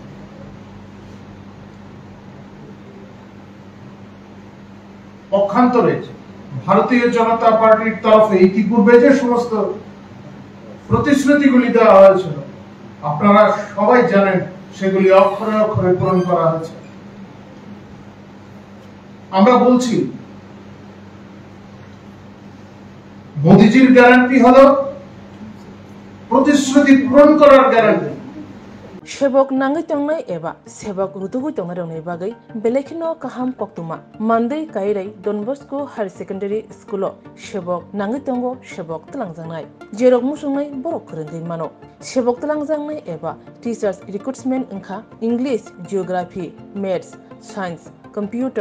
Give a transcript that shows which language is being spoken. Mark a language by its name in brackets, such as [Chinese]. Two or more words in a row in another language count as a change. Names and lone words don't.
[Bangla] পক্ষান্তরে ভারতীয় জনতা পার্টির তরফে ইতিপূর্বে যে সমস্ত প্রতিশ্রুতিগুলি দেওয়া হয়েছিল, আপনারা সবাই জানেন সেগুলি অক্ষরে অক্ষরে পূরণ করা হয়েছে। আমরা বলছি মোদিজির গ্যারান্টি হলো প্রতিশ্রুতি পূরণ করার গ্যারান্টি। [Kok Borok] Shebok nangai tongnai eba sebok rutugui tongnai rongni bagai belekino kaham koktuma Monday kairai Don Bosco Higher Secondary School shebok nangai tongo shebok tlangjangrai jerok musungnai borok khurengui mano shebok tlangjangrai eba [English] teachers recruitment [Kok Borok] engkha English, Geography, Maths, Science, Computer,